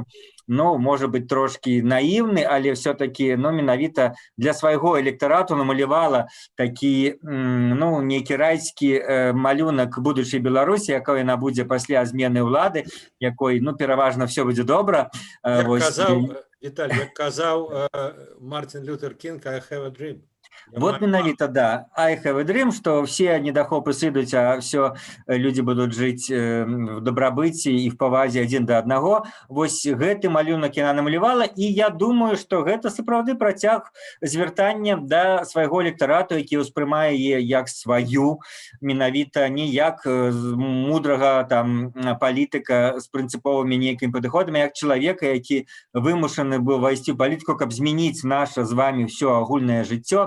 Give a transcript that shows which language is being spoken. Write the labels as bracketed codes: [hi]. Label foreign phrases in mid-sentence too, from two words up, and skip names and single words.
[be] Ну, можа быць, трошкі наіўны, але все-таки, ну, менавіта для свайго электарату намалявала такі, ну, нейкі райскі малюнак будучай Беларусі, якой яна будзе пасля змены ўлады, якой, ну, пераважна все будзе добра. Як казаў, Віталь, як казаў Мартин Лютер Кинг, [en] I have a dream. [be] Вот менавіта, да, [en] I have a dream, [be] што все недахопы сыдуць, а все людзі будуць жыць в дабрабыце і в павазе адзін да аднаго. Вось гэты малюнак яна намалявала, і я думаю, што гэта сапраўды працяг звяртання да свайго электарату, які ўспрымае яе як сваю, менавіта не як мудрага там палітыка з прынцыповымі нейкімі падыходамі, як чалавека, які вымушаны быў вайсці ў палітыку, каб змяніць наша з вами ўсё агульнае жыццё.